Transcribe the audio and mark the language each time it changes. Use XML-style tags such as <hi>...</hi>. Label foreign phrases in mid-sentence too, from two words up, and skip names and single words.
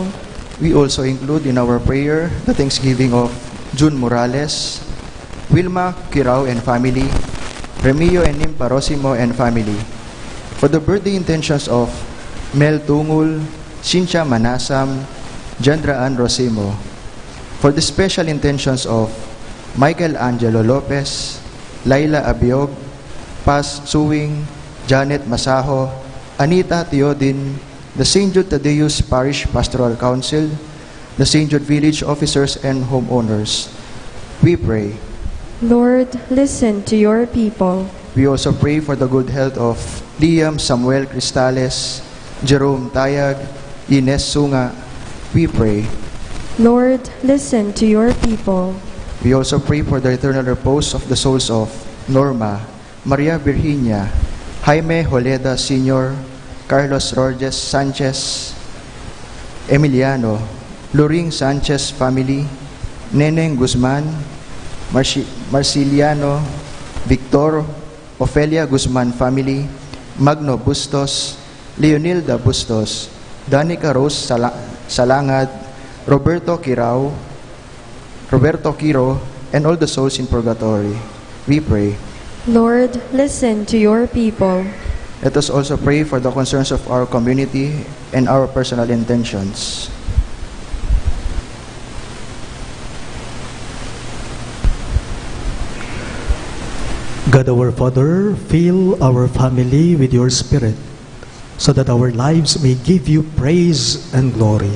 <en>We also include in our prayer the thanksgiving of June Morales, Wilma Kirao and family, Remio and Nim Parosimo and family. For the birthday intentions of Mel Tungul, Cynthia Manasam, Jandra Ann Rosimo. For the special intentions of Michael Angelo Lopez, Laila Abiog, Paz Suwing, Janet Masaho, Anita Teodin, the St. Jude Thaddeus Parish Pastoral Council, the St. Jude Village officers and homeowners. We pray. Lord, listen to your people. We also pray for the good health of Liam Samuel Cristales, Jerome Tayag, Ines Sunga. We pray. Lord, listen to your people. We also pray for the eternal repose of the souls of Norma, Maria Virginia, Jaime Holeda Sr., Carlos Rorges Sanchez, Emiliano, Loring Sanchez family, Neneng Guzman, Marciliano, Victor, Ofelia Guzman family, Magno Bustos, Leonilda Bustos, Danica Rose Salangad, Roberto Quiro, and all the souls in purgatory. We pray. Lord, listen to your people. Let us also pray for the concerns of our community and our personal intentions. God our Father, fill our family with your Spirit, so that our lives may give you praise and glory.</en>